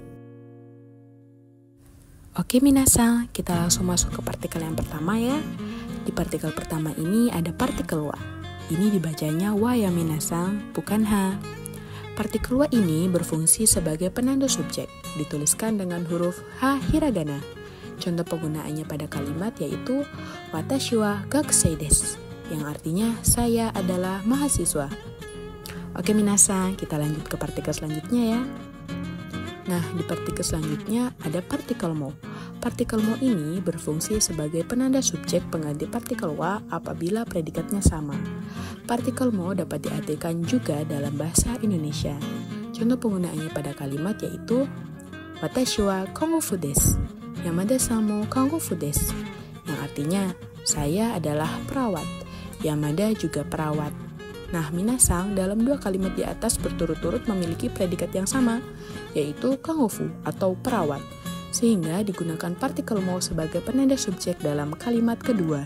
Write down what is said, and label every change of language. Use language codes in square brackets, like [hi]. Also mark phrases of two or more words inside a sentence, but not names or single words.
[id] Oke minasan, kita langsung masuk ke partikel yang pertama ya. Di partikel pertama ini ada partikel wa. Ini dibacanya wa ya minasan, bukan ha. Partikel wa ini berfungsi sebagai penanda subjek, dituliskan dengan huruf ha hiragana. Contoh penggunaannya pada kalimat yaitu [ja] 私は学生です, [id] yang artinya saya adalah mahasiswa. Oke minasan, kita lanjut ke partikel selanjutnya ya. Nah, di partikel selanjutnya ada partikel mo. Partikel mo ini berfungsi sebagai penanda subjek pengganti partikel wa apabila predikatnya sama. Partikel mo dapat diartikan juga dalam bahasa Indonesia. Contoh penggunaannya pada kalimat yaitu [ja] 私は看護婦です、山田さんも看護婦です, [id] yang artinya saya adalah perawat, Yamada juga perawat. Nah, minasan dalam dua kalimat di atas berturut-turut memiliki predikat yang sama, yaitu kangofu atau perawat, sehingga digunakan partikel mo sebagai penanda subjek dalam kalimat kedua.